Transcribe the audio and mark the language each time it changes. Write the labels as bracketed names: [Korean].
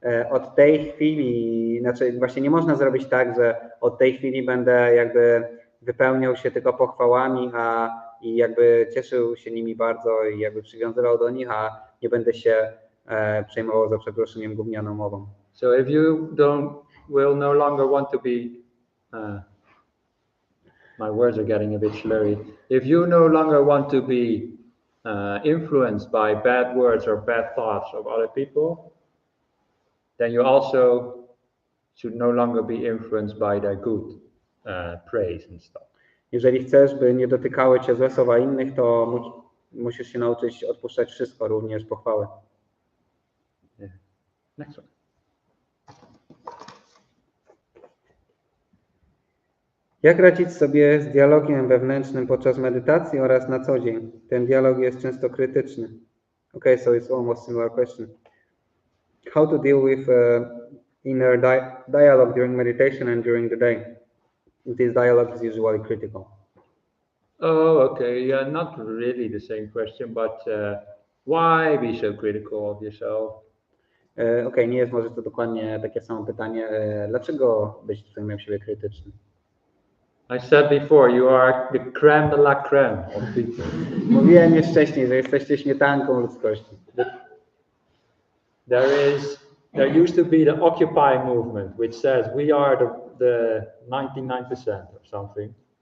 [Polish] Od tej chwili, znaczy właśnie nie można zrobić tak, że od tej chwili będę jakby wypełniał się tylko pochwałami, i jakby cieszył się nimi bardzo i jakby przywiązywał do nich, a nie będę się przejmował za przeproszeniem gównianą mową. [English] So if you will no longer want to be, my words are getting a bit slurry. If you no longer want to be influenced by bad words or bad thoughts of other people, then you also should no longer be influenced by their good praise and stuff. [Polish] Jeżeli chcesz, by nie dotykały cię złe słowa innych, to musisz się nauczyć odpuszczać wszystko, również pochwały. [English] Yeah. Next one. [Polish] Jak radzić sobie z dialogiem wewnętrznym podczas medytacji oraz na co dzień? Ten dialog jest często krytyczny. [English] Okay, so it's almost similar question. How to deal with inner dialogue during meditation and during the day? This dialogue is usually critical. Oh, okay. Yeah, not really the same question, but why be so critical of yourself? [Polish] Okay, nie jest może to dokładnie takie samo pytanie. Dlaczego być względem siebie krytycznym? [English] I said before, you are the crème de la crème of people. [Polish] Mówiłem już wcześniej, że jesteście śmietanką ludzkości. [English] There used to be the Occupy movement, which says we are the 99% or something.